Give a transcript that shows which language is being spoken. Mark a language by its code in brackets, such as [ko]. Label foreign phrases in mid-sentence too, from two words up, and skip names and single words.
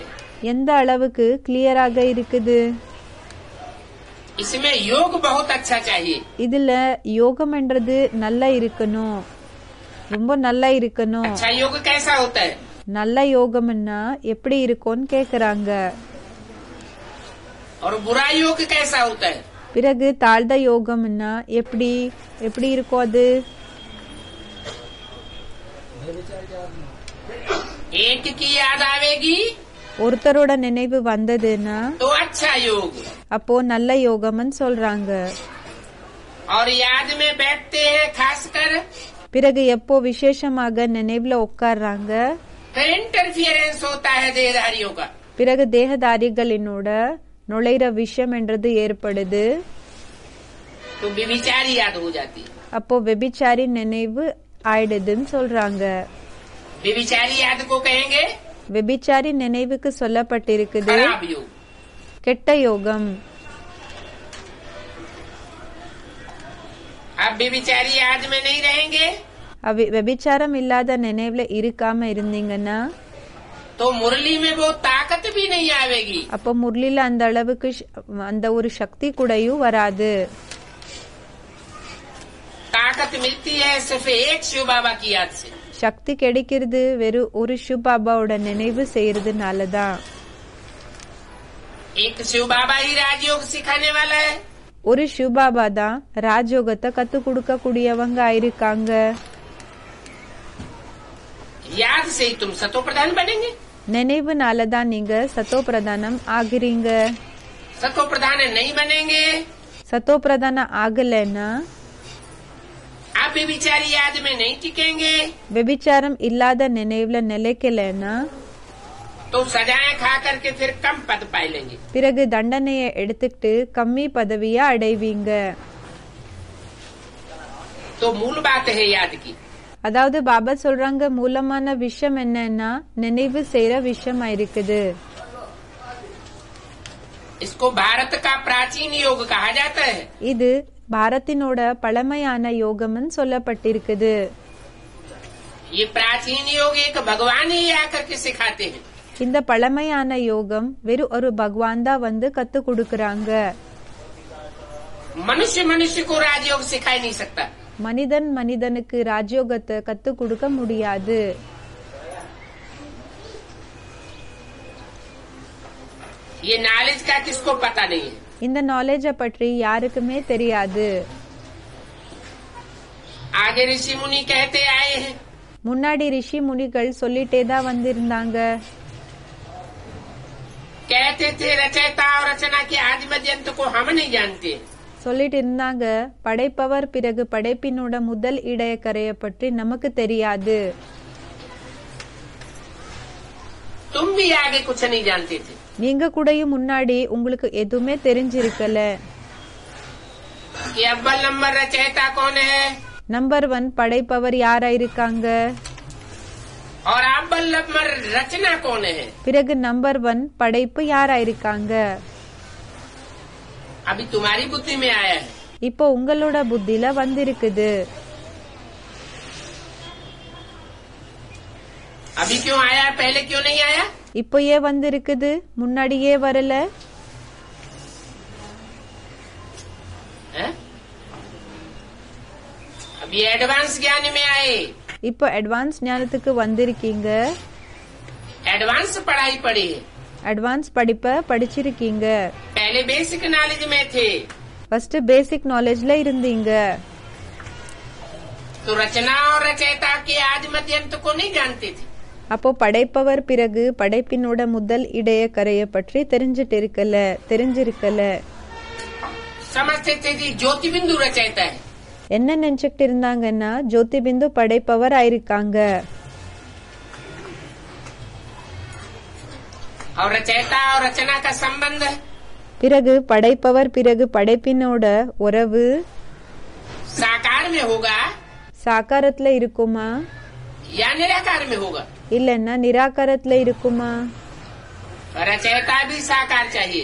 [ta] எந்த அளவுக்கு கிளியராக இருக்குது. [hi] इसमें योग बहुत अच्छा चाहिए। [ta] இதுல யோகம் என்றது நல்லா இருக்கணும், ரொம்ப நல்லா இருக்கணும். [hi] अच्छा योग कैसा होता है? [ta] நல்ல யோகம்னா எப்படி இருக்கும்னு கேக்குறாங்க. [hi] और बुरा योग कैसा होता है? [ta] பிறகு தாழ்ந்த யோகம்னா எப்படி எப்படி இருக்கும் அது? [hi] एक की याद आवेगी [ta] ஒருத்தரோட நினைவு வந்ததுன்னா [hi] तो अच्छा योग, [ta] அப்போ நல்ல யோகம்னு சொல்றாங்க. [hi] और याद में बैठते हैं खासकर [ta] பிறகு எப்போ விசேஷமாக நினைவுல உட்கார்றாங்க, [hi] तो इंटरफियरेंस होता है देहधारियों का। [ta] பிறகு தேகதாரிகளினோட நுழைற விஷயம் என்றது ஏற்படுது. [hi] तो व्यभिचारी याद हो जाती है। [ta] அப்போ வெபிச்சாரி நினைவு ஆயிடுதுன்னு சொல்றாங்க. [hi] व्यभिचारी याद को कहेंगे [ta] வெபிச்சாரி நினைவுக்கு சொல்லப்பட்டிருக்குது [hi] खराब योग। [ta] கெட்ட யோகம். [hi] अब व्यभिचारी याद में नहीं रहेंगे [ta] வெபிச்சாரம் இல்லாத நினைவுல இருக்காம இருந்தீங்கன்னா [hi] तो मुरली में वो ताकत भी नहीं आवेगी। [ta] அப்போ முரளில அந்த அளவுக்கு அந்த ஒரு சக்தி கூடயும் வராது. [hi] ताकत मिलती है सिर्फ एक शिव बाबा की याद से। [ta] சக்தி கிடைக்கிறது வெறும் ஒரு சிவபாபாவோட நினைவு செய்யறதுனாலதான். [hi] एक शिव बाबा ही राजयोग सिखाने वाला है। [ta] ஒரு சிவபாபா தான் ராஜயோகத்தை கத்து கொடுக்க கூடியவங்க ஆயிருக்காங்க. [hi] याद से ही तुम सतो प्रधान बनेंगे। [ta] நினைவுனாலதான் நீங்க சத்தோ பிரதானம் ஆகுறீங்க. [hi] सतो प्रधान नहीं बनेंगे, [ta] சத்தோ பிரதானம் ஆகலைன்னா [hi] आप व्यभिचारी याद में नहीं टिकेंगे [ta] வெபிச்சாரம் இல்லாத நினைவுல நிலைக்கலைன்னா [hi] तो सजाएं खा करके फिर कम पद पाई लेंगे। [ta] பிறகு தண்டனையை எடுத்துக்கிட்டு கம்மி பதவியா அடைவீங்க. [hi] तो मूल बात है याद की। [ta] அதாவது பாபா சொல்றாங்க மூலமான விஷயம் என்னன்னா நினைவு செய்யற விஷயம் இருக்குது. [hi] इसको भारत का प्राचीन योग कहा जाता है। [ta] இது பாரத்தினோட பழமையான யோகம்னு சொல்லப்பட்டிருக்குது. [hi] ये प्राचीन योग एक भगवान ही आकर के सिखाते हैं। [ta] இந்த பழமையான யோகம் வெறும் ஒரு பகவான் தான் வந்து கத்து கொடுக்கறாங்க. [hi] मनुष्य मनुष्य को राजयोग सिखा ही नहीं सकता। [ta] மனிதன் மனிதனுக்கு ராஜயோகத்தை கத்து கொடுக்க முடியாது. [hi] ये नॉलेज का किसको पता नहीं है। [ta] இந்த நாலேஜ பற்றி யாருக்குமே தெரியாது. [hi] आगे ऋषि मुनि कहते आए हैं [ta] முன்னாடி ரிஷி முனிகள் சொல்லிட்டே தான் வந்திருந்தாங்க. [hi] कहते थे रचयिता और रचना के आदि मध्य अंत को हम नहीं जानते। [ta] சொல்லிட்டு இருந்தாங்க, படைப்பவர் பிறகு படைப்பினோட முதல் இடைய கரையை பற்றி நமக்கு தெரியாது. [hi] तुम भी आगे कुछ नहीं जानते थे। [ta] நீங்க கூடயும் முன்னாடி உங்களுக்கு எதுவுமே தெரிஞ்சிருக்கல. [hi] कि अव्वल नंबर रचयिता कौन है, [ta] நம்பர் 1 படைப்பவர் யாரா இருக்காங்க, [hi] और अव्वल नंबर रचना कौन है। [ta] பிறகு நம்பர் 1 படைப்பு யாரா இருக்காங்க. [hi] अभी तुम्हारी बुद्धि में आया है। [ta] இப்போ உங்களோட புத்தியில வந்திருக்குது. [hi] अभी क्यों आया, पहले क्यों नहीं आया। [ta] இப்போ ஏன் வந்திருக்குது, முன்னாடியே வரல. [hi] है? अभी एडवांस ज्ञान में आए, [ta] இப்போ அட்வான்ஸ் ஞானத்துக்கு வந்திருக்கீங்க. [hi] एडवांस पढ़ाई पढ़ी है। [ta] அட்வான்ஸ் படிப்ப படிச்சிருக்கீங்க. [hi] पहले [en] basic knowledge [hi] में थे, [ta] ஃபர்ஸ்ட் [en] basic knowledge [ta] இருந்தீங்க. [hi] तो रचना और रचयिता के आदि मध्य अंत को नहीं जानते थे। [ta] அப்போ படைப்பவர் பிறகு படைப்பினோட முதல் இடைய கரையை பற்றி தெரிஞ்சிருக்கல. [hi] समझते थे कि ज्योति बिंदु रचयिता है, [ta] என்ன நினைச்சுக்கிட்டு இருந்தாங்கன்னா ஜோதி பிந்து படைப்பவர் ஆயிருக்காங்க. [hi] और रचयिता और रचना का संबंध [ta] பிறகு படைப்பவர் பிறகு படைப்பினோட உறவு [hi] साकार में होगा [ta] சாக்காரத்துல இருக்குமா, [hi] या निराकार में होगा। [ta] இல்லன்னா நிராகாரத்துல இருக்குமா. [hi] रचयिता भी साकार चाहिए